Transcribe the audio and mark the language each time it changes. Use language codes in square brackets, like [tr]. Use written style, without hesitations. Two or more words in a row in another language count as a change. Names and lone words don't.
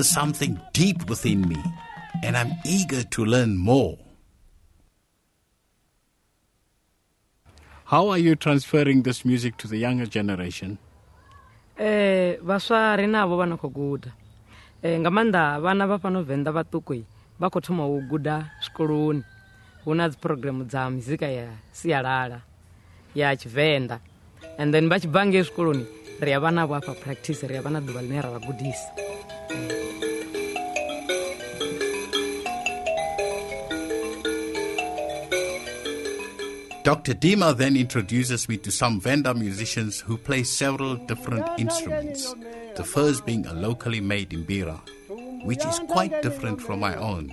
[en] something deep within me, and I'm eager to learn more. How are you transferring this music to the younger generation? [ve] Vhaswa ri navho vha na khou guda. Nga maanḓa vhana vha fhano Venda vhaṱuku vha khou thoma u guda zwikoloni. Hu na dzi program dza muzika ya sialala ya Tshivenḓa. [en] And then [ve] vha tshi bva ngei zwikoloni, ri a vha navho afha practice, ri a vha na ḓuvha ḽine ra vha gudisa. [en] Dr. Dima then introduces me to some Venda musicians who play several different instruments, the first being a locally made imbira, which is quite different from my own.